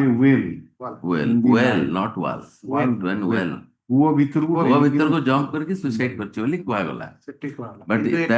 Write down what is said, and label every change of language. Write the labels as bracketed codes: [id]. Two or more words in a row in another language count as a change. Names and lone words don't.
[en] well, not was. Well. [or] Kua ଭିତରକୁ jump କରିକି suicide କରିଛି ବୋଲି କୁହାଗଲା. ସେଠି କୁହାଗଲା [en] But [or] କିନ୍ତୁ [en] that-